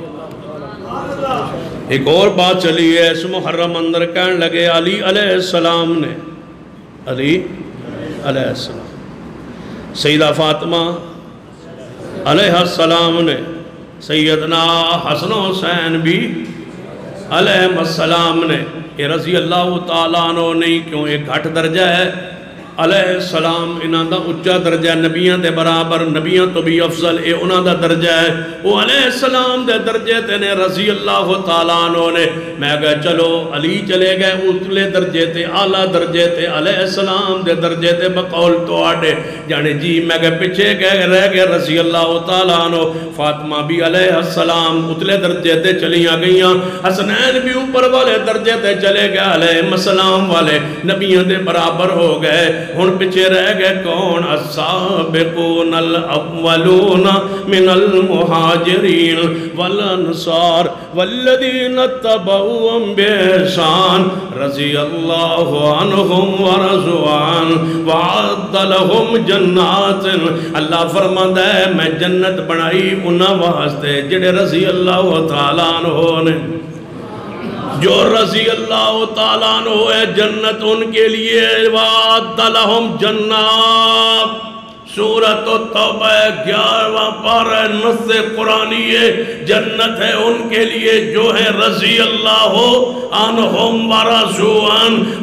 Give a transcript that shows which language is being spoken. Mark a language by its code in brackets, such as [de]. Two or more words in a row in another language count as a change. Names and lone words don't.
[ur] ایک اور بات چلی ہے، اس محرم اندر کہنے لگے علی علیہ السلام نے، علی علیہ السلام، سیدہ فاطمہ [pa] علیہ السلام نے، سیدنا حسن و حسین بھی علیہ السلام نے، یہ رضی اللہ تعالیٰ عنہ نہیں، کیوں ایک گھٹ درجہ ہے، علیہ السلام انہاں دا اچھا درجہ، نبیاں دے برابر، نبیاں تو بھی افضل، اے انہاں دا درجہ ہے، وہ علیہ السلام دے درجے تے نے رضی اللہ تعالیٰ عنہ نے۔ میں کہا چلو علی چلے گئے اتلے درجے تے، اعلیٰ درجے تے، علیہ السلام دے درجے تے بقول تو آڑے جانے جی، میں کہا پچھے گئے رہ گئے رضی اللہ تعالیٰ عنہ۔ فاطمہ بھی علیہ السلام اتلے درجے تے چلیاں گئیاں، حسنین بھی اوپر والے درجے تے چلے گئے، علیہ السلام والے نبیوں دے برابر ہو گئے۔ ہن پچھے رہ گئے کون؟ [ar] السابقون الاولون من المہاجرین والانصار والذین اتبعوهم بإحسان رضی اللہ عنہم ورضوا عنہ وعد لهم جنات۔ [ur] اللہ فرماتا ہے میں جنت بنائی [pa] انہاں واسطے جڑے [ur] رضی اللہ تعالیٰ عنہ نے، جو رضی اللہ تعالیٰ عنہ ہے، جنت ان کے لیے، [ar] وعد لہم جنات۔ [ur] سورۃ التوبہ 11واں پارہ نص قرآنی ہے، جنت ہے ان کے لیے جو ہے [ar] رضی اللہ عنہم ورضوا عنہ۔